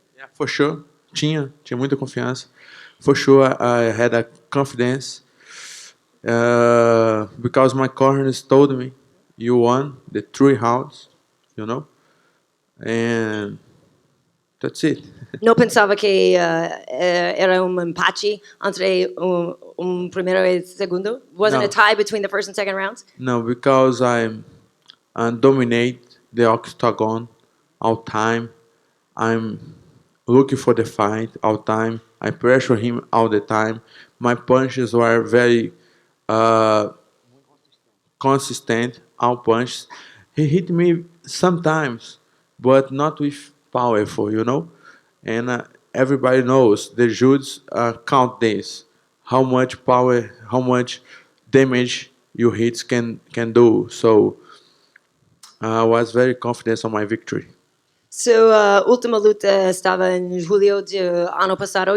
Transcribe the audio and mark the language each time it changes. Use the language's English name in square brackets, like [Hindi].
[English] Yeah, for sure. [Portuguese] Tinha muita confiança. [English] For sure, I had a confidence because my corners told me you won the 3 rounds, you know, and that's it. [Portuguese] Não pensava que era empate entre primeiro e segundo? [English] Wasn't No. a tie between the first and second rounds? No, because I dominate the octagon all time. I'm looking for the fight all time. I pressure him all the time. My punches were very uh, consistent. All punches. He hit me sometimes, but not with powerful, you know. And everybody knows the judges count this, how much power, how much damage your hits can do. So I was very confident on my victory. [Portuguese] So, última luta estava em julho de ano passado.